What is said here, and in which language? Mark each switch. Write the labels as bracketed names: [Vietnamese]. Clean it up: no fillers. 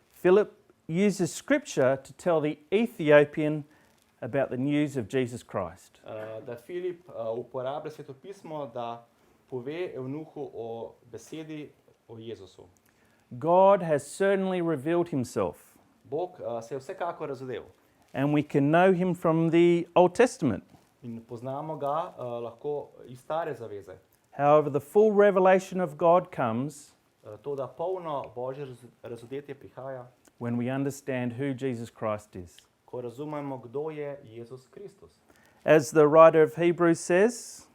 [English] Philip uses scripture to tell the Ethiopian about the news of Jesus Christ. [Slovenian] da Filip uporablja svetopismo, da pove evnuhu o besedi o Jezusu. [English] God has certainly revealed himself, [Slovenian] Bog se je vsekakor razodel [English] and we can know him from the Old Testament. [Slovenian] in poznamo ga lahko iz stare zaveze. [English] However, the full revelation of God comes [Slovenian] To, da polno Božje razodetje prihaja, [English] when we understand who Jesus Christ is. [Slovenian] ko razumemo, kdo je Jezus Kristus. [English] As the writer of Hebrews says,